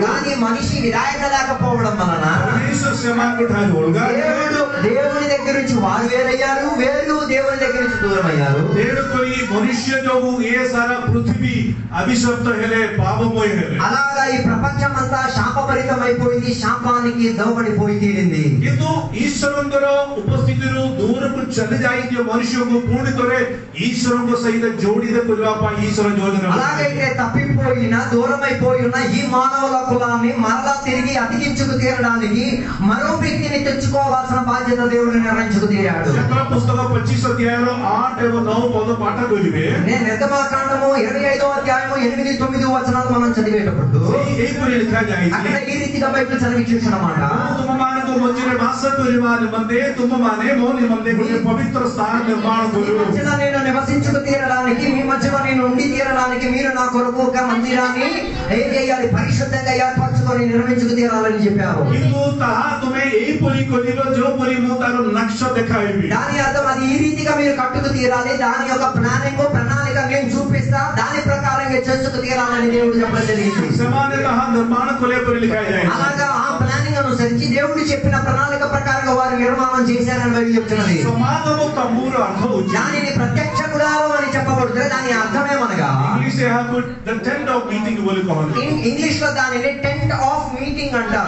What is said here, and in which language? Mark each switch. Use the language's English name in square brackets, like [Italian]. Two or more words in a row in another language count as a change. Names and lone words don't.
[Telugu] కానీ మనిషి విధాయక లేకపోవడం వలన దేవుని దగ్గర నుంచి వారు వేరయ్యారు, వేరు దేవుని దగ్గర నుంచి దూరం అయ్యారు. [Odia] ମନୁଷ୍ୟ ଜୋଗୁ ଏ ସାରା ପୃଥିବୀ ଅଭିଶପ୍ତ ହେଲେ ପାପମୟ ହେଲେ. [Telugu] అలాగా ఈ ప్రపంచం అంతా శాపభరితం అయిపోయింది, శాపానికి దోబడిపోయి తీరింది. [Odia] କିନ୍ତୁ ଈଶ୍ୱରଙ୍କର ଉପସ୍ଥିତିରୁ ଦୂରକୁ ଚାଲି ଯାଇଥିବା ମନୁଷ୍ୟକୁ ପୁଣି ଥରେ ଈଶ୍ୱରଙ୍କ ସହିତ ଯୋଡ଼ିତ କରିବା ପାଇଁ ଈଶ୍ୱର ଯୋଜନା. [Telugu] అలాగైతే తప్పిపోయిన దూరమైపోయిన ఈ మానవుల కులాన్ని మరలా తిరిగి అతికించుకు తీరడానికి మరో వ్యక్తిని తెచ్చుకోవాల్సిన బాధ్యత దేవుడు నిర్ణయించుకు తీరాడు. [Odia] ପୁସ୍ତକଂ 25 ଅଧ୍ୟାୟଂଲୋ 8 ଏବଂ 9 ପଦ ପାଠ କରିବେ. [Telugu] నేను నిర్గమకాండము 25వ అధ్యాయము 8, 9 వచనాలు మనం చదివేటప్పుడు అక్కడ ఈ రీతిగా బైబిల్ చదివి చూసినమాట. [Odia] ତୁମମାନଙ୍କ ମଝିରେ ବାସ କରିବା ନିମନ୍ତେ ତୁମମାନେ ମୋ ନିମନ୍ତେ ଗୋଟେ ପବିତ୍ର ସ୍ଥାନ ନିର୍ମାଣ କରିବ. [Telugu] నేను నివసించుకు తీరడానికి, మీ మధ్యలో నేను ఉండి తీరడానికి మీరు నా కొరకు ఒక మందిరాన్ని ఏం చేయాలి, పరిశుద్ధంగా ఏర్పరచుకొని నిర్మించుకు తీరాలని చెప్పారు. [Odia] କିନ୍ତୁ ତାହା ତୁମେ ଏହିପରି କରିବ ଯେଉଁପରି ମୁଁ ତାର ନକ୍ସା ଦେଖାଇବି. [Telugu] దాని అర్థం అది ఈ రీతిగా మీరు కట్టుకు తీరాలి, దాని యొక్క ప్రణాళిక నేను చూపిస్తా, దాని ప్రకారంగా చేసుకు తీరాలని దేవుడు చెప్పడం జరిగింది. [Odia] ସେମାନେ ତାହା ନିର୍ମାଣ କରିବା ପରି ଲେଖାଯାଇଛି. [Telugu] అలాగా ఆ ప్లానింగ్ అనుసరించి దేవుడు చెప్పిన ప్రణాళిక ప్రకారంగా వారు నిర్మాణం చేశారని బైబిల్ చెప్తున్నది. [Odia] ସମାଗମ ତମ୍ମୁର ଅର୍ଥଂ [Telugu] దానిని ప్రత్యక్ష గుడారం అని చెప్పబడుతుంది. దాని అర్థమేమనగా ఇంగ్లీష్ లో దానిని [English] tent of meeting [Telugu] అంటారు.